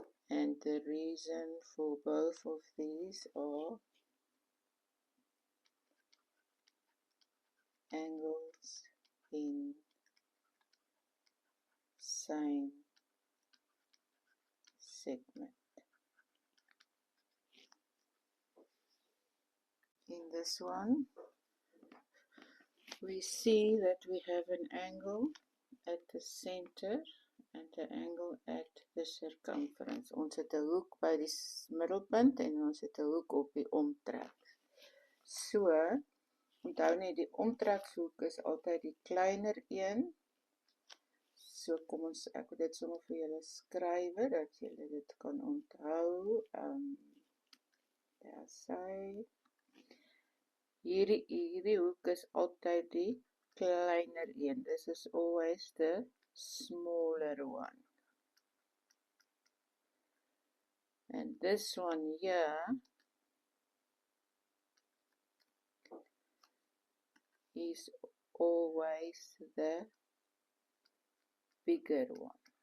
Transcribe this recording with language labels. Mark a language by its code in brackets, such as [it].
[en] And the reason for both of these are angles in same segment. In this one, we see that we have an angle at the center and the angle at the circumference. [af] Ons het 'n hoek by die middelpunt en ons het 'n hoek op die omtrek. So, onthou net die omtrekshoek is altyd die kleiner een. So kom ons, ek wil dit sommer vir julle skryf dat julle dit kan onthou. Daar sê hierdie hoek is altyd die kleiner een. [en] This is always the smaller one. And this one here is always the bigger one.